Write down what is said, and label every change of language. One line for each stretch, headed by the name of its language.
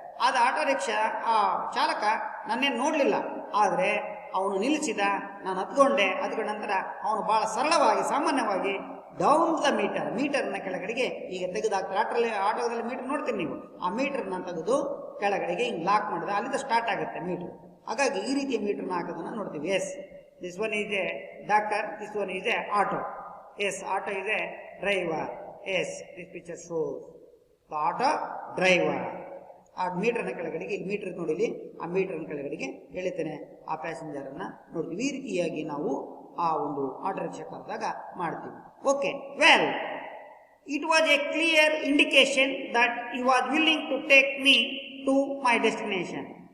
Kannada: ಆದ auto rickshaw ಆ ಚಾಲಕ ನನ್ನೇನು ನೋಡಲಿಲ್ಲ, ಆದರೆ ಅವನು ನಿಲ್ಲಿಸಿದ, ನಾನು ಹತ್ಕೊಂಡ ನಂತರ ಅವನು ಭಾಳ ಸರಳವಾಗಿ ಸಾಮಾನ್ಯವಾಗಿ ಡೌನ್ ದ ಮೀಟರ್ನ ಕೆಳಗಡೆಗೆ ಈಗ ತೆಗೆದಾಕ್ತಾರೆ. ಆಟೋದಲ್ಲಿ ಮೀಟರ್ ನೋಡ್ತೀನಿ ನೀವು, ಆ ಮೀಟರ್ನ ತೆಗೆದು ಕೆಳಗಡೆಗೆ ಹಿಂಗೆ ಲಾಕ್ ಮಾಡಿದ್ರೆ ಅಲ್ಲಿಂದ ಸ್ಟಾರ್ಟ್ ಆಗುತ್ತೆ ಮೀಟರ್. ಹಾಗಾಗಿ ಈ ರೀತಿಯ ಮೀಟರ್ನ ಹಾಕೋದನ್ನು ನೋಡ್ತೀವಿ.
English: Yes, this one is a doctor, this one is a auto. Yes, auto is a driver. Yes, this picture shows the auto driver.
Kannada: ಆ ಮೀಟರ್ನ ಕೆಳಗಡೆಗೆ, ಇಲ್ಲಿ ಮೀಟರ್ ನೋಡಿ, ಇಲ್ಲಿ ಆ ಮೀಟರ್ನ ಕೆಳಗಡೆಗೆ ಎಳಿತೇನೆ, ಆ ಪ್ಯಾಸೆಂಜರನ್ನು ನೋಡ್ತೀವಿ. ಈ ರೀತಿಯಾಗಿ ನಾವು ಆ ಒಂದು ಆಟೋ ರಿಕ್ಷಾ ಕರೆದಾಗ ಮಾಡ್ತೀವಿ.
English: Okay, well, it was a clear indication that he was willing to take me to my destination.